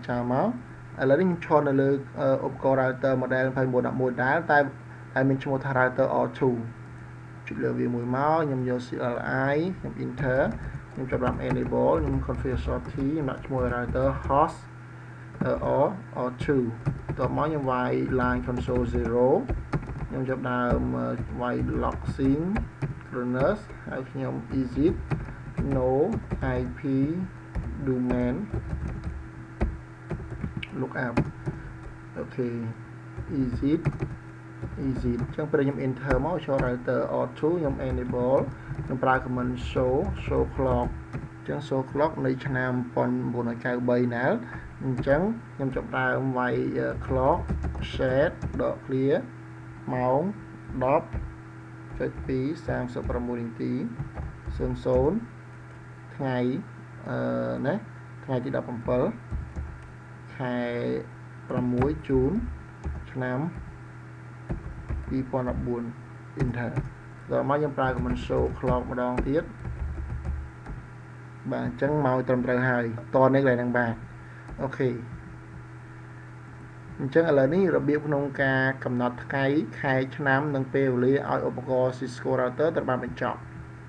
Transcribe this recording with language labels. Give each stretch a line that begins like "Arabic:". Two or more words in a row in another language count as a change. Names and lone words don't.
Khmer: ចោលមកឥឡូវនេះខ្ញុំឈរនៅលើឧបករណ៍
English: router model
Khmer: 2911ដែរតែមានឈ្មោះថា
English: router R2
Khmer: ចុចលើវាមួយមកខ្ញុំយក CLI ខ្ញុំ enter ខ្ញុំចាប់ដាក់ enable ខ្ញុំ
English: configure short T
Khmer: ខ្ញុំដាក់ឈ្មោះ
English: router host R2
Khmer: តមកខ្ញុំវាយ
English: line console 0
Khmer: ខ្ញុំចាប់ដើមវាយ
English: log synchronous
Khmer: ហើយខ្ញុំ
English: exit no IP domain
Khmer: lookup អូខេ exit អញ្ចឹងពេលខ្ញុំ enter មកចូល
English: router R2
Khmer: ខ្ញុំ enable ខ្ញុំប្រើ
English: command show clock
Khmer: អញ្ចឹង
English: show clock
Khmer: នៃឆ្នាំ1993ណាអ ញ្ចឹងខ្ញុំចាប់ដើមវាយ
English: clock set
Khmer: ដក clear ម៉ោង 0.2 36 នាទី00ថ្ងៃណាថ្ងៃទី17ខែ6 June ឆ្នាំ 2014 Enter ដល់មកយើងប្រើ
English: command show clock
Khmer: ម្ដងទៀត បាទអញ្ចឹងមកត្រឹមត្រូវហើយតនេះកន្លែងហ្នឹងបាទអូខេអញ្ចឹងឥឡូវនេះរបៀបក្នុងការកំណត់ថ្ងៃខែឆ្នាំនិងពេលវេលាឲ្យឧបករណ៍ Cisco Router ត្រូវបានបញ្ចប់